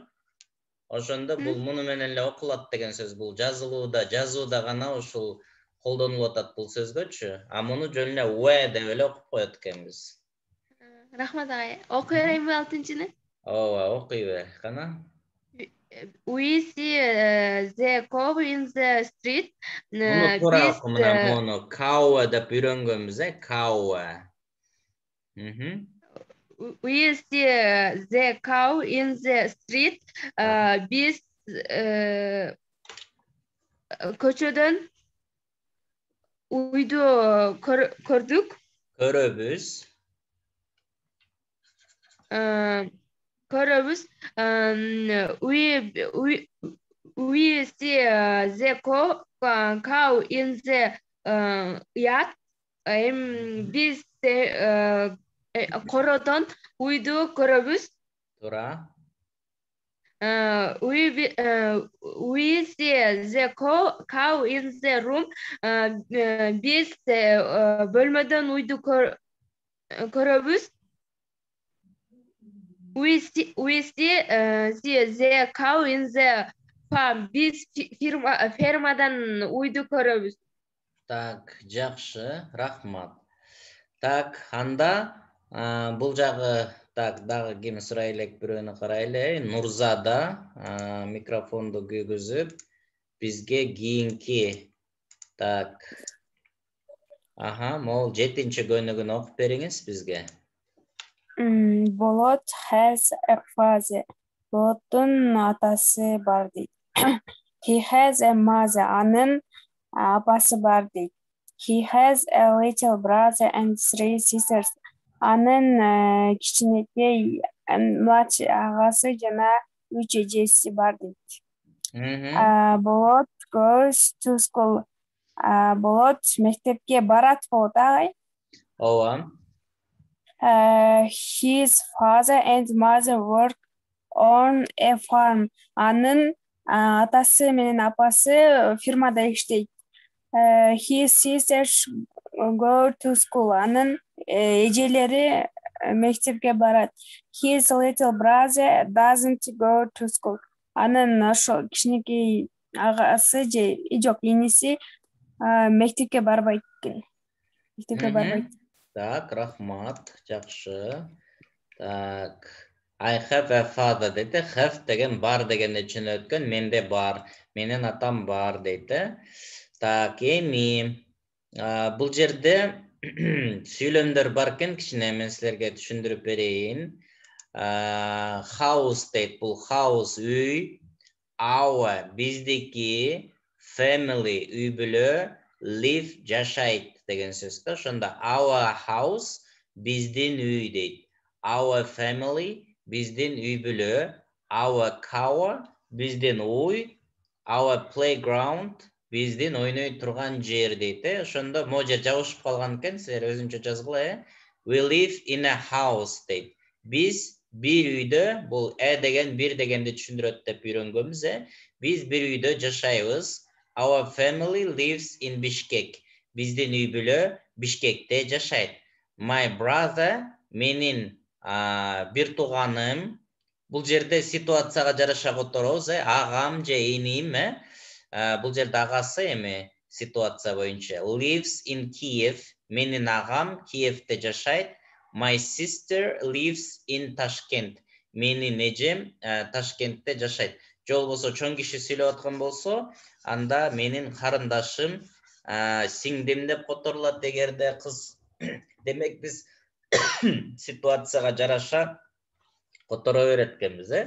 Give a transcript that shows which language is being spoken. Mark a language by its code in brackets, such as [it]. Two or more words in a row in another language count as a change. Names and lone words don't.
[ky] Ошондо бул муну менен эле окулат деген сөз. Бул жазууда гана ушул колдонулуп атат бул сөзгөчү. А муну жөн эле уэ деп эле окуп коет экенбиз. Рахмат агай. Окуй берейинби 6-нчыны? Ооба, окуй бер, кана. [en] We see the cow in the street. [ky] Муну туура оку, мына муну cow деп үйрөнгөнбүз, cow. [en] We see the cow in the street. [ky] Биз көчөдөн үйдү көрдүк. Көрөбүз. Көрөбүз. [en] We see the cow in the yard. [ky] Биз кородон үйдү көрөбүз. Туура. [en] We see the cow in the room. [ky] Биз бөлмөдөн үйдү көрөбүз. [en] We see the cow in the farm. [ky] Биз фермадан үйдү көрөбүз. Так, жакшы, рахмат. Так, анда бул жагы так дагы ким сурай элек, бирөөнү карайлы. Нурзада микрофонду күйгүзүп бизге кийинки так. Мол 7-нчи көнүгүн окуп бериңиз бизге. [en] Болот has a father. [ky] Болоттун атасы бар дейт. [en] He has a mother. [ky] Анын апасы бар дейт. [en] He has a little brother and 3 sisters. [ky] Анын кичинекей младший агасы жана 3 эжеси бар дейт. [en] Болот goes to school. [ky] Болот мектепке барат болот агай. Ооба. [en] His father and mother work on a farm. [ky] Анын атасы менен апасы фермада иштейт. [en] His sisters go to school. [ky] Анын эжелери мектепке барат. [en] His little brother doesn't go to school. [ky] Анын ошо кичинекей агасы же жок иниси Мектепке барбайт экен. Мектепке барбайт. Так, рахмат, жакшы. Так, [en] I have a father дейді. [ky] Have деген бар дегенде түшүнөткөн. Менде бар. Менин атам бар дейді. Так, эми бул жерде сүйлөмдөр бар экен, кичине мен силерге түшүндүрүп берейин. House дейт, бул house үй, our биздики, family үй бүлө, live жашайт деген сөз да. Ошондо [en] our house [ky] биздин үй дейт. [en] Our family [ky] биздин үй бүлө, [en] our cow [ky] биздин уй, [en] our playground [ky] биздин ойной турган жер дейт. Ошондо могу жер жабышып калган экен, силер өзүнчө жазгыла. [en] We live in a house дейт. [ky] Биз бир үйдө, бул деген бир дегенди түшүндүрөт деп үйрөнгөнбүз. Биз бир үйдө жашайбыз. [en] Our family lives in Bishkek. [ky] Биздин үй бүлө Бишкекте жашайт. [en] My brother, [ky] менин бир тууганым, бул жерде ситуацияга жараша которобуз, агам же иним, бул жерде агасы эми ситуация боюнча. [en] Lives in Kiev, [ky] менин агам Киевте жашайт. [en] My sister lives in Tashkent. [ky] Менин эжем Ташкентте жашайт. Же болбосо чоң киши сүйлөп аткан болсо, анда менин карындашым, сиңдим деп которулат эгерде кыз. Демек биз ситуацияга жараша которо берет экенбиз.